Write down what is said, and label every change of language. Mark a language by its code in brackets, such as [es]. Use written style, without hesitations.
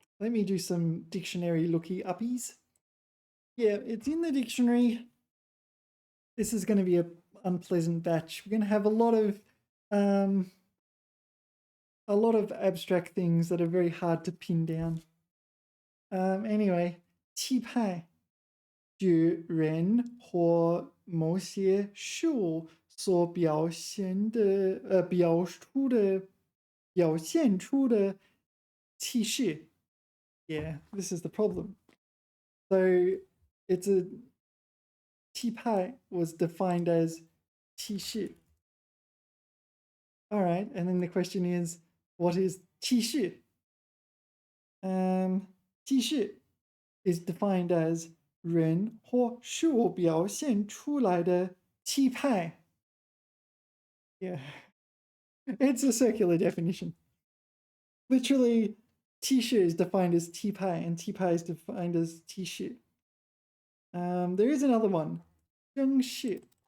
[en] Let me do some dictionary looky uppies. Yeah, it's in the dictionary. This is going to be an unpleasant batch. We're going to have a lot of abstract things that are very hard to pin down. [zh] Anyway, 气派指人或某些事物所表现出的气势. [en] Yeah, this is the problem. So it's a 气派 was defined as 气势. All right, and then the question is, what is 气势? [zh] 气势 [en] is defined as [zh] 人或事物表现出来的气派. [en] Yeah, it's a circular definition. Literally, 气势 is defined as 气派, and 气派 is defined as 气势. There is another one, 声势.